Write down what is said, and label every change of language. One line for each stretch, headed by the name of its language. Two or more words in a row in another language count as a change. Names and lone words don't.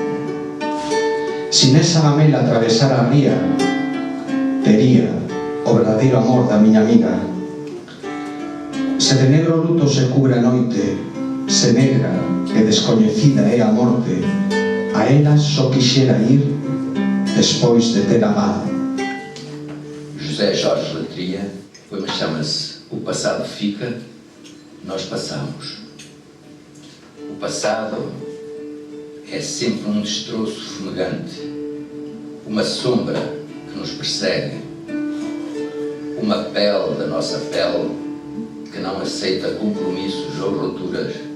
Galician: Si nesa gamela atravesara a ría, tería o verdadeiro amor da miña amiga. Se de negro luto se cubre a noite, se negra e descoñecida é a morte, a ela só quixera ir despois de ter amado.
Portuguese: José Jorge Latria, o poema chama-se O Passado Fica, Nós Passamos. O passado é sempre um destroço fumegante, uma sombra que nos persegue, uma pele da nossa pele que não aceita compromissos ou rupturas.